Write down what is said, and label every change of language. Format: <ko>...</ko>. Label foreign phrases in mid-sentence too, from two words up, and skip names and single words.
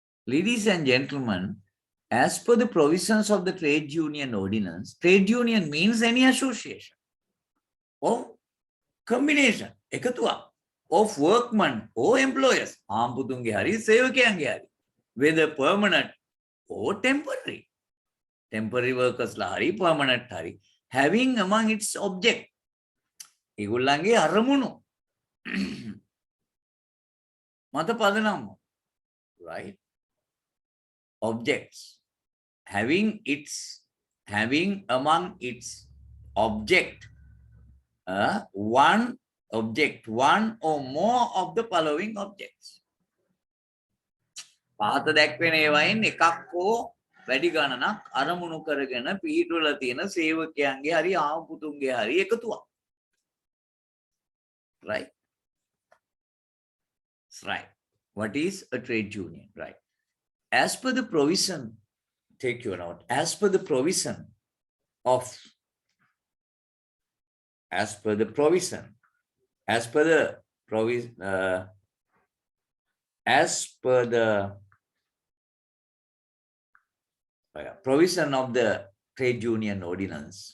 <en>ladies and gentlemen, as per the provisions of the trade union ordinance, trade union means any association or combination, ekatuwa, of workmen or employers,</en> <si>ආම්පුතුන්ගේ hari, සේවකයන්ගේ hari,</si> <en>whether permanent or temporary. Temporary workers</en> <si>ලා හරි,</si> <en>permanent hari, having among its object,</en> <si>ඒගොල්ලන්ගේ අරමුණු මත පදනම,</si> <en>right? Objects, having among its object one or more of the following objects.</en> <si>පහත දැක්වෙන ඒවායින් එකක් හෝ වැඩි ගණනක් අරමුණු කරගෙන පිහිටුවලා තියෙන සේවකයන්ගේ හරි ආම්පුතුන්ගේ හරි එකතුවක්.</si> <en>Right? Right. What is a trade union? Right. As per the provision, take your note, as per the provision, as per the provision of the trade union ordinance,</en>